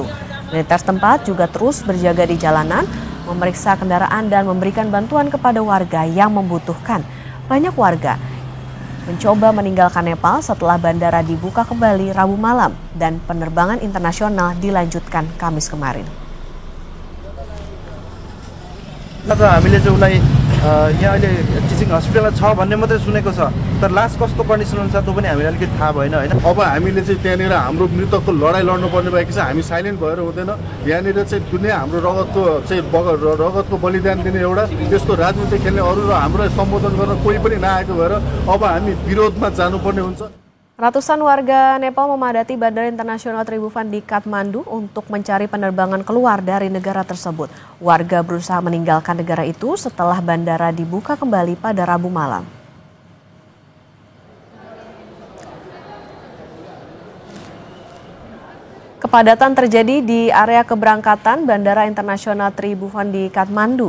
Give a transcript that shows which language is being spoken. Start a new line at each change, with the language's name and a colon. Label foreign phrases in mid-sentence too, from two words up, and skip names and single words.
Indonesian: Militer setempat juga terus berjaga di jalanan, memeriksa kendaraan dan memberikan bantuan kepada warga yang membutuhkan. Banyak warga mencoba meninggalkan Nepal setelah bandara dibuka kembali Rabu malam dan penerbangan internasional dilanjutkan Kamis kemarin.
Nepali: हामीले चाहिँ उसलाई यहाँ अहिले
English: teaching hospital
Nepali: छ भन्ने मात्रै सुनेको छ, तर लास्ट कस्तो कन्डिसन हुन्छ त्यो पनि हामीलाई अलिकति थाहा भएन हैन। अब हामीले चाहिँ त्यहाँनिर हाम्रो मृतकको लडाइँ लड्नुपर्ने भएको छ, हामी साइलेन्ट भएर हुँदैन। यहाँनिर चाहिँ दुनिया हाम्रो रगतको बलिदान दिने एउटा त्यसको राजनीति खेल्ने अरू र हाम्रो सम्बोधन गर्न कोही पनि नआएको भएर अब हामी विरोधमा जानुपर्ने हुन्छ।
Indonesian: Ratusan warga Nepal memadati Bandara Internasional Tribhuvan di Kathmandu untuk mencari penerbangan keluar dari negara tersebut. Warga berusaha meninggalkan negara itu setelah bandara dibuka kembali pada Rabu malam. Kepadatan terjadi di area keberangkatan Bandara Internasional Tribhuvan di Kathmandu.